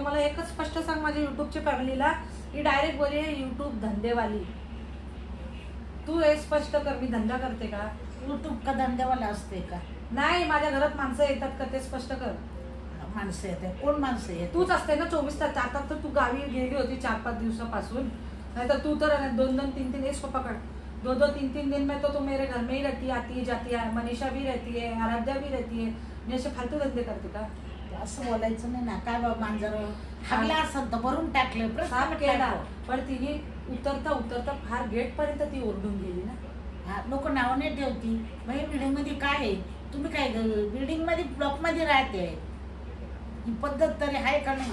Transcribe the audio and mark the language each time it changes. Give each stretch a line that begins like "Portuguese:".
Marathi: मला एकच स्पष्ट सांग माझ्या युट्यूबच्या फॅमिलीला, ही डायरेक्ट बोले युट्यूब धंदेवाली। तू हे स्पष्ट कर, मी धंदा करते का? युट्यूब का धंदेवाला असते का? नाही, माझ्या घरात माणसं येतात का ते स्पष्ट कर। माणसं येते, कोण माणसं येते? तूच असते ना 24 तास। आता तर तू गावी गेली होती 4-5 दिवसापासून,
Hindi: नहीं तो तू तो 2-2, 3-3 इसको पकड़ 2-2, 3-3 दिन में तो मेरे घर में ही रहती है, आती जाती है। मनीषा भी रहती है, आराध्या भी रहती है।
Marathi: मी असे फालतू धंदे करते का? असं बोलायचं नाही ना। काय बाबा मांजर हागला असं तर भरून टाकलं साफ केला, पण तिने उतरता उतरता फार गेट पर्यंत ती ओरडून गेली ना। लोक नाव नाही ठेवती भाई बिल्डिंग मध्ये काय आहे, तुम्ही काय बिल्डिंग मध्ये ब्लॉक मध्ये राहते, ही पद्धत तरी आहे का नाही?